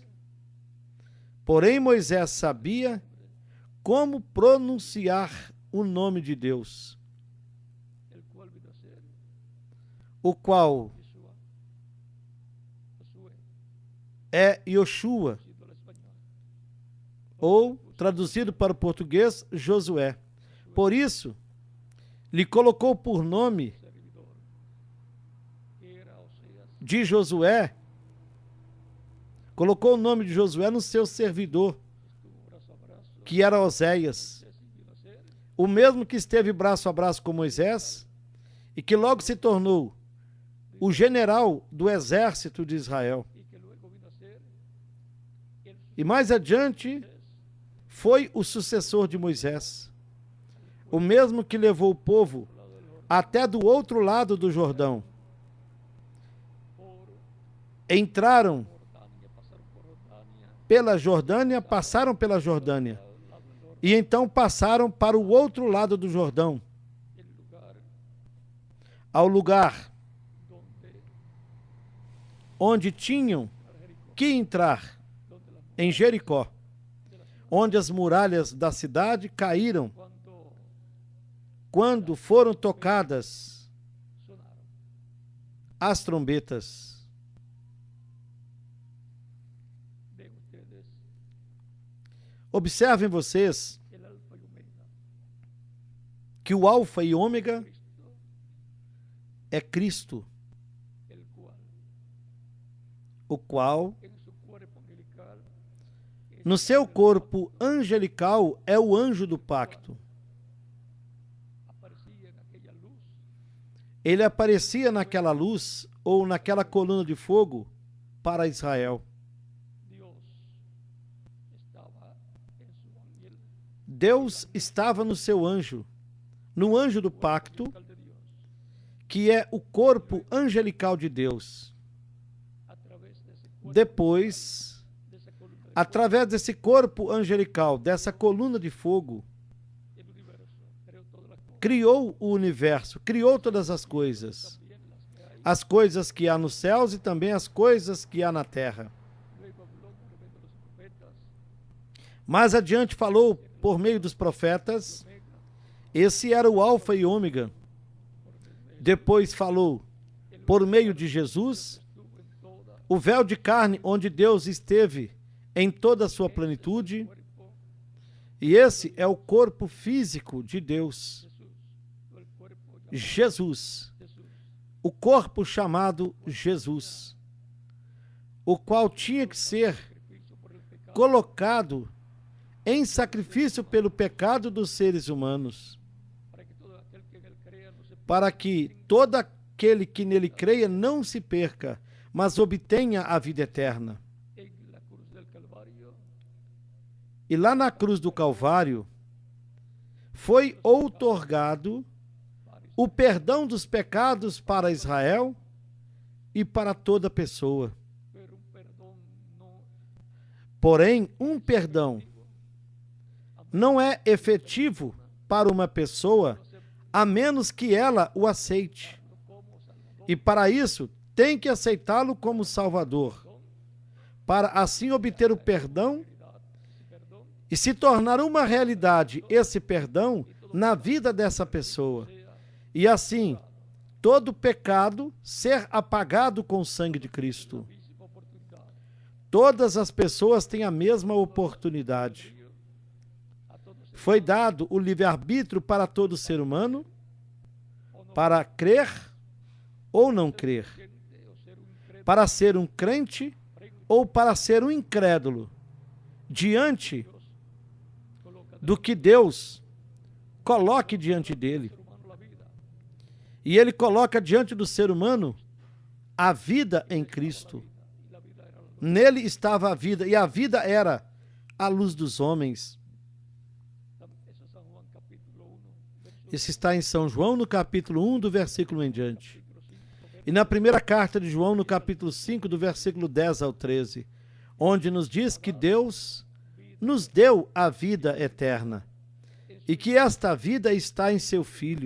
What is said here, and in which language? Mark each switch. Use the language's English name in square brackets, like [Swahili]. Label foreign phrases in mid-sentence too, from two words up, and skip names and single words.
[Portuguese] Porém, Moisés sabia como pronunciar o nome de Deus, o qual é Yoshua, ou, traduzido para o português, Josué. Por isso, lhe colocou por nome [Spanish] servidor, que era Oseas, [Portuguese] de Josué, colocou o nome de Josué no seu servidor, [Spanish] estuvo brazo a brazo, [Portuguese] que era Oséias, [Spanish] decidió hacer, [Portuguese] o mesmo que esteve braço a braço com Moisés e que logo se tornou o general do exército de Israel. [Spanish] y que luego vino a ser el [Portuguese] E mais adiante foi o sucessor de Moisés, o mesmo que levou o povo [Spanish] lado del Jordán [Portuguese] até do outro lado do Jordão. [Spanish] por [Portuguese] Entraram [Spanish] Jordania, pasaron por Jordania, [Portuguese] pela Jordânia, passaram pela Jordânia, [Spanish] al lado del Jordán, [Portuguese] e então passaram para o outro lado do Jordão, [Spanish] el lugar [Portuguese] ao lugar [Spanish] donde [Portuguese] onde tinham Jericó, que entrar, [Spanish] donde las [Portuguese] em Jericó, onde as muralhas da cidade caíram quando foram tocadas [Spanish] sonaron. [Portuguese] as trombetas. [Spanish] Ven ustedes [Portuguese] Observem vocês [Spanish] el alfa y omega, [Portuguese] que o Alfa e Ômega [Spanish] Cristo, [Portuguese] é Cristo, [Spanish] el cual [Portuguese] o qual, [Spanish] en su cuerpo angelical es [Portuguese] no seu corpo angelical, é o anjo do pacto. [Spanish] aparecía en aquella luz [Portuguese] Ele aparecia naquela luz ou naquela coluna de fogo para Israel. [Spanish] Dios estaba en su ángel [Portuguese] Deus estava no seu anjo, no anjo do pacto, [Spanish] de Dios, [Portuguese] que é o corpo angelical de Deus. [Spanish] a través de ese cuerpo, [Portuguese] Depois, [Spanish] de esa columna de [Portuguese] através desse corpo angelical, dessa coluna de fogo, [Spanish] el universo, creó todas las cosas, [Portuguese] criou o universo, criou todas as coisas. [Spanish] también las que hay. [Portuguese] As coisas que há nos céus e também as coisas que há na terra. [Spanish] Luego habló por medio de los profetas, [Portuguese] Mais adiante falou por meio dos profetas, [Spanish] omega, [Portuguese] esse era o Alfa e Ômega. Depois falou por meio de Jesus, [Spanish] estuvo en toda [Portuguese] o véu de carne onde Deus esteve em toda a sua plenitude, [Spanish] cuerpo, [Portuguese] e esse é o corpo físico de Deus, [Spanish] Jesús, no el cuerpo llamado [Portuguese] Jesus, [Spanish] Jesús, [Portuguese] o corpo chamado Jesus, o qual tinha que ser [Spanish] sacrificio por el pecado, [Portuguese] colocado em sacrifício pelo pecado dos seres humanos, [Spanish] para que todo aquel que en él crea no se pierda, [Portuguese] para que todo aquele que nele creia não se perca, mas obtenha a vida eterna. [Spanish] en la cruz del Calvario, [Portuguese] E lá na cruz do Calvário foi outorgado o perdão dos pecados para Israel e para toda pessoa. [Spanish] pero un perdón no [Portuguese] Porém, um perdão não é efetivo para uma pessoa a menos que ela o aceite. [Spanish] como Salvador, [Portuguese] E para isso, tem que aceitá-lo como Salvador, para assim obter o perdão [Spanish] ese perdón [Portuguese] e se tornar uma realidade esse perdão na vida dessa pessoa. E assim, todo pecado ser apagado com o sangue de Cristo. [Spanish] misma oportunidad [Portuguese] Todas as pessoas têm a mesma oportunidade. [Spanish] a todos [Portuguese] Foi dado o livre-arbítrio para todo ser humano, para crer ou não crer, [Spanish] gente o ser un incrédulo [Portuguese] para ser um crente ou para ser um incrédulo, diante [Spanish] coloca [Portuguese] do que Deus coloque diante dele. [Spanish] ser humano la vida, [Portuguese] E ele coloca diante do ser humano a vida em Cristo. [Spanish] y la vida era la luz. [Portuguese] Nele estava a vida, e a vida era a luz dos homens. [Spanish] Eso es San Juan capítulo 1, verso [Portuguese] Isso está em São João, no capítulo 1, do versículo em diante. [Spanish] 5, [Portuguese] E na primeira carta de João, no capítulo 5, do versículo 10 ao 13, onde nos diz que Deus nos deu a vida eterna e que esta vida está em seu Filho.